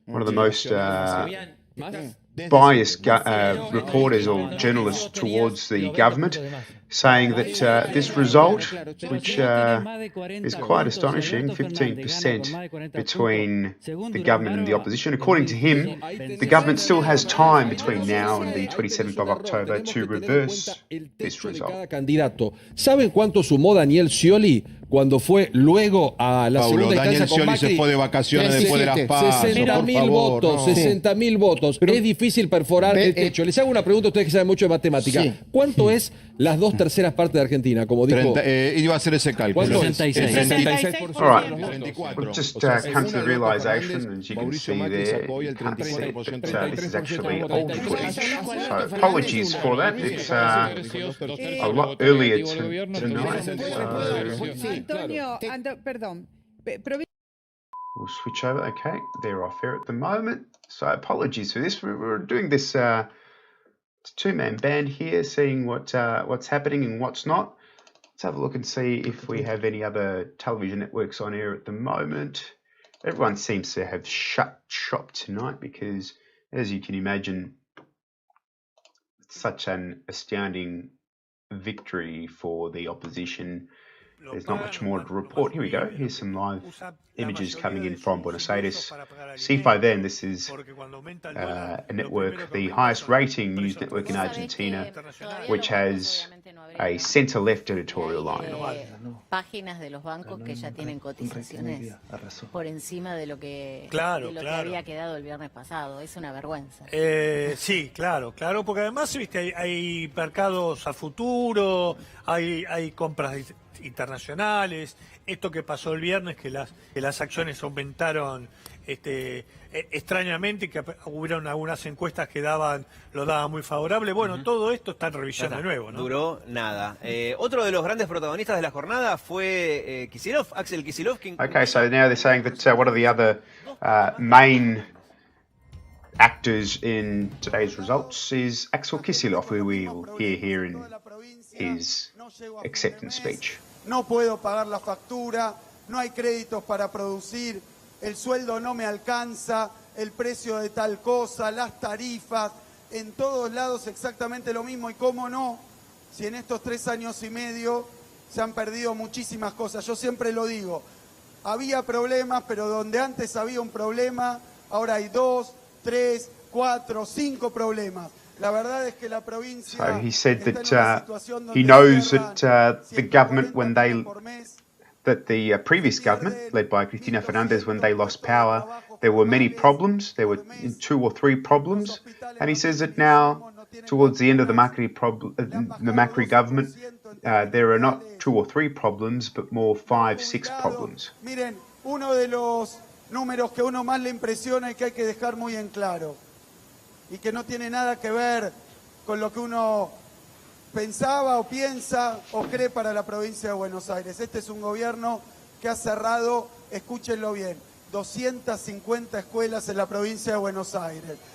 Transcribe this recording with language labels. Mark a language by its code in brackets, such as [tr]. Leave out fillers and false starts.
[en] one of the most biased reporters or journalists towards the government, saying that this result, which is quite astonishing, 15% between the government and the opposition, according to him, the government still has time between now and the 27th of October to reverse this result. [es] Cada candidato. ¿Saben cuánto sumó Daniel Scioli cuando fue luego a la segunda instancia con Macri? se fue de vacaciones después de las PASO. 60.000 votos, 60.000 votos. Es difícil perforar el techo. Les hago una pregunta a ustedes que saben mucho de matemática. Sí. ¿Cuánto es las 2/3 partes de Argentina? Como dijo... iba a hacer ese cálculo. ¿Cuánto es? 66%. [en] All right, [es] 34. [en] we've just come to the realization, as you can see there, you can't see it, but this is actually old footage. So apologies for that. It's a lot earlier tonight. [es] Antonio, perdón. [en] We'll switch over. Okay, they're off air at the moment. So apologies for this. We're doing this two-man band here, seeing what's happening and what's not. Let's have a look and see if we have any other television networks on air at the moment. Everyone seems to have shut shop tonight because, as you can imagine, it's such an astounding victory for the opposition. There's not much more to report. Here we go. Here's some live images coming in from Buenos Aires. C5N, this is a network, the highest rating news network in Argentina, which has a center-left editorial line. [es] Páginas de los bancos que ya tienen cotizaciones por encima de lo que, Claro. había quedado el viernes pasado. Es una vergüenza. Sí, claro, porque además, viste, hay mercados a futuro, hay compras internacionales. Esto que pasó el viernes, que las acciones aumentaron extrañamente, que hubieron algunas encuestas que lo daban muy favorable. Bueno, todo esto está en revisión de nuevo, ¿no? Duró nada. Otro de los grandes protagonistas de la jornada fue Kicillof, Axel Kicillof. [en] Okay, so now they're saying that one of the other main actors in today's results is Axel Kicillof, who we will hear here in his acceptance speech. [es] No puedo pagar la factura, no hay créditos para producir, el sueldo no me alcanza, el precio de tal cosa, las tarifas, en todos lados exactamente lo mismo. Y cómo no, si en estos 3 años y medio se han perdido muchísimas cosas. Yo siempre lo digo, había problemas, pero donde antes había un problema, ahora hay 2, 3, 4, 5 problemas. La verdad es que la provincia [en] So he said that he knows that the government, that the previous government, led by Cristina Fernández, when they lost power, there were many problems. There were 2 or 3 problems. And he says that now, towards the end of the Macri government, there are not 2 or 3 problems, but more 5, 6 problems. [es] Miren, uno de los números que a uno más le impresiona y que hay que dejar muy en claro, y que no tiene nada que ver con lo que uno pensaba o piensa o cree para la provincia de Buenos Aires. Este es un gobierno que ha cerrado, escúchenlo bien, 250 escuelas en la provincia de Buenos Aires.